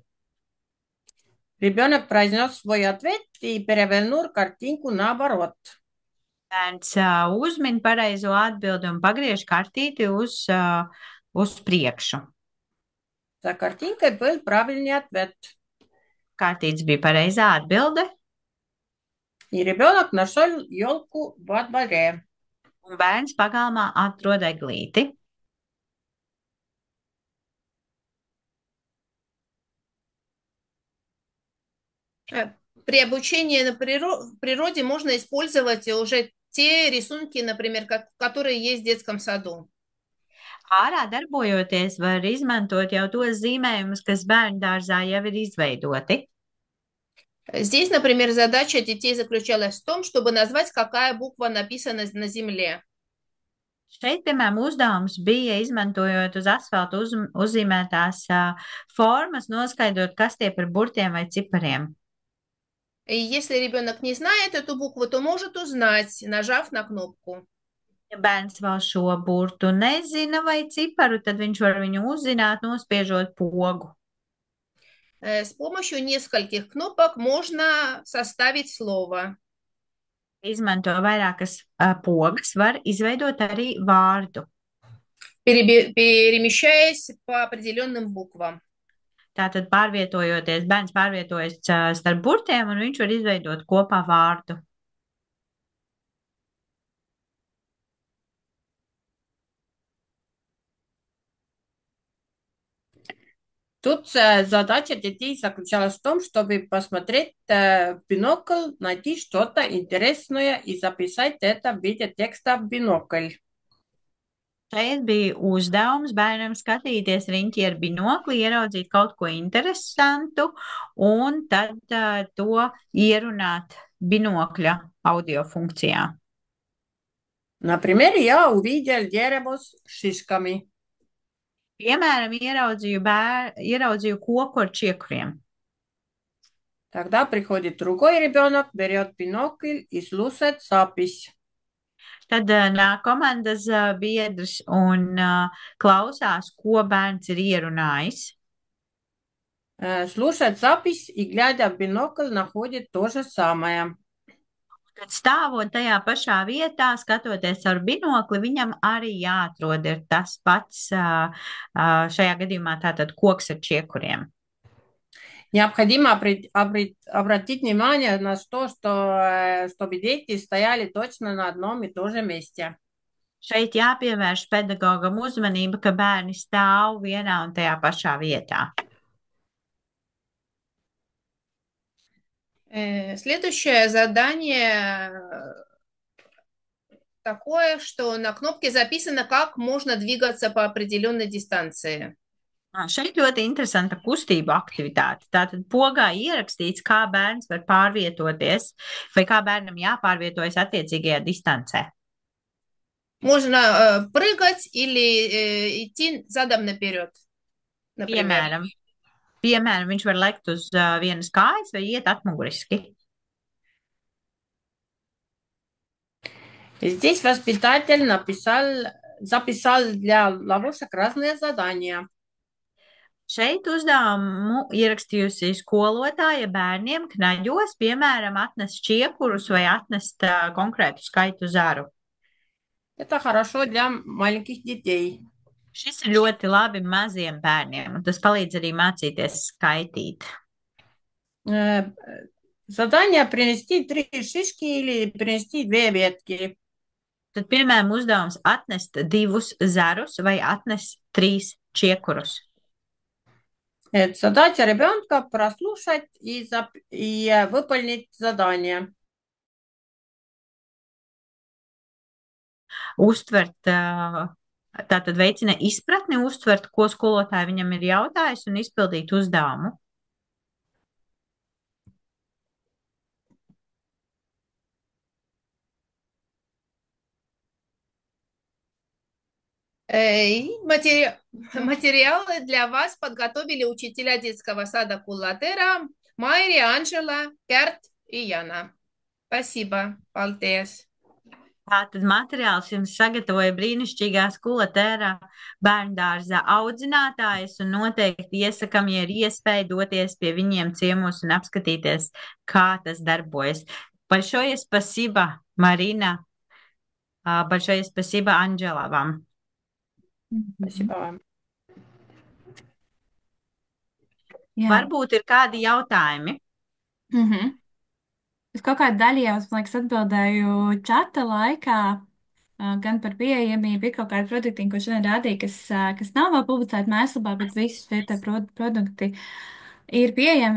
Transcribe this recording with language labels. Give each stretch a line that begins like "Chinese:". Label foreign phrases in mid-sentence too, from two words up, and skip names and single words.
Russian: Ребенок произнес свой ответ и перевернул картинку наоборот.
Latvian: Bērns uzmin pareizo atbildi un pagriež kartīti uz priekšu.
Russian: За картинкой был правильный ответ.
Latvian: Kartīts bija pareizā atbilde,
Russian: И ребенок нашел елку во дворе.
Latvian: un bērns pagalmā atrod eglīti.
Russian: При обучении в природе можно использовать уже те рисунки, например, которые есть в детском саду.
Latvian: Ārā darbojoties, var izmantot jau tos zīmējumus, kas bērnu dārzā jau ir izveidoti.
Russian: Здесь, например, задача детей заключалась в том, чтобы назвать, какая буква написана на земле.
Latvian: Šeit, piemēram, uzdevums bija, izmantojot uz asfalta uzzīmētās formas, noskaidrot, kas tie par burtiem vai cipariem.
Russian: И если ребенок не знает эту букву, то может узнать, нажав на кнопку.
Latvian: Ja bērns vēl šo burtu nezina vai ciparu, tad viņš var viņu uzzināt, nospiežot pogu.
Russian: С помощью нескольких кнопок можно составить слово.
Latvian: Izmanto vairākas pogas, var izveidot arī vārdu.
Russian: Перемещаясь по определенным буквам.
Latvian: Tātad pārvietojoties, bērns pārvietojas starp burtiem, un viņš var izveidot kopā vārdu.
Russian: Тут задача детей заключалась в том, чтобы посмотреть в бинокль, найти что-то интересное и записать это в виде текста в бинокль.
Latvian: Šeit bija uzdevums bērnam skatīties riņķi ar binokli, ieraudzīt kaut ko interesantu un tad to ierunāt binokļa audio funkcijā.
Russian: Например, я увидел дерево с шишками.
Latvian: Piemēram, ieraudzīju koku ar čiekuriem.
Russian: Тогда приходит другой ребенок, берет бинокль и слушает запись.
Latvian: Tad nāk komandas biedrs un klausās, ko bērns ir ierunājis.
Russian: Слушает запись и, глядя в бинокль, находит то же самое.
Latvian: Kad stāvot tajā pašā vietā, skatoties ar binokli, viņam arī jāatrod ir tas pats, šajā gadījumā tātad koks ar čiekuriem.
Russian: Необходимо обратить внимание на то, что чтобы дети стояли точно на одном и том же месте.
Latvian: Šeit jāpievērš pedagogam uzmanība, ka bērni stāv vienā un tajā pašā vietā.
Russian: Следующее задание такое, что на кнопке записано, как можно двигаться по определенной дистанции.
Latvian: Šeit ļoti interesanta kustību aktivitāte. Tātad pogā ierakstīts, kā bērns var pārvietoties vai kā bērnam jāpārvietojas attiecīgajā distancē.
Russian: Можно прыгать или идти задом наперед, например.
Latvian: Piemēram, viņš var lekt uz vienas kājas vai iet atmuguriski.
Russian: Здесь воспитатель записал для ловушек разные задания.
Latvian: Šeit uzdevumu ierakstījusi skolotāja bērniem knaģos, piemēram, atnest čiekurus vai atnest konkrētu skaitu zaru.
Russian: Это хорошо для маленьких детей.
Latvian: Šis ir ļoti labi maziem bērniem, un tas palīdz arī mācīties skaitīt.
Russian: Задание принести 3 шишки или принести 2 ветки.
Latvian: Tad, piemēram, uzdevums atnest 2 zarus vai atnest 3 čiekurus.
Russian: Задача ребенка прослушать и выполнить задание.
Latvian: Uztvert, tātad veicina izpratni, uztvert, ko skolotāja viņam ir jautājis un izpildīt uzdevumu.
Russian: Материалы для вас подготовили учителя детского сада Кулатера Майри, Анжела, Керт и Яна. Спасибо,
Latvian: Paldies. Tātad materiāls jums sagatavoja brīnišķīgā Kulatera bērndārza audzinātājs un noteikti iesakam, ja ir iespēja doties pie viņiem ciemos un apskatīties, kā tas darbojas.
Russian: Большое спасибо, Marina. Большое спасибо, Анжела, вам. Спасибо вам.
Latvian: Jā. Varbūt ir kādi jautājumi? Es kaut kādā daļā jau, man liekas, atbildēju čata laikā, gan par pieejamību, ir kaut kādi produkti, ko šodien rādīja, kas nav vēl publicēti mēslapā, bet visi šie produkti ir pieejami.